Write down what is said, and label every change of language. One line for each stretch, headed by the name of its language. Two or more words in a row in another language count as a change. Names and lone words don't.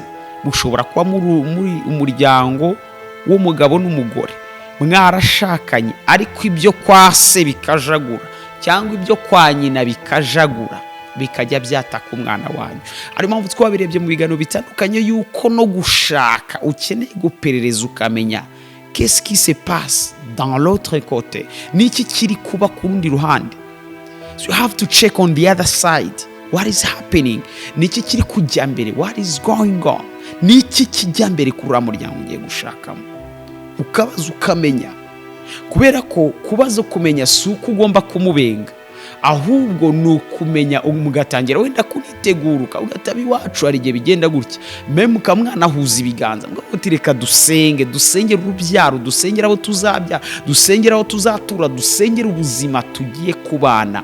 Kinyarwanda: Mushobora kuba muri umuryango w'umugabo n'umugore, mwarashakanye, ariko ibyo kwa se bikajagura cyangwa ibyo kwa nyina bikajagura, bikajya byataka umwana wanyu. Ari mpamvu twabirebye mu biganiro bitandukanye yuko no gushaka ukeneye guperereza ukamenya
French: qu'est-ce qui se passe dans l'autre côté,
Kinyarwanda: niki kiri kuba ku rundi ruhande.
English: So you have to check on the other side what is happening,
Kinyarwanda: niki kiri kujya mbere,
English: what is going on,
Kinyarwanda: niki kijya mbere kuri uriya muryango ugiye gushakamo, ukabaza ukamenya. Kubera ko kubaza kumenya si uko ugomba kumubenga, ahubwo ni ukumenya mugatangira wenda kuniteguruka, ugataba iwacu hari igihe bigenda gutya, meme ukamwanahuza ibiganza, muti reka dusengera urubyaro, dusengera abo tuzabyara, dusengera abo tuzatura, dusengera ubuzima tugiye kubana.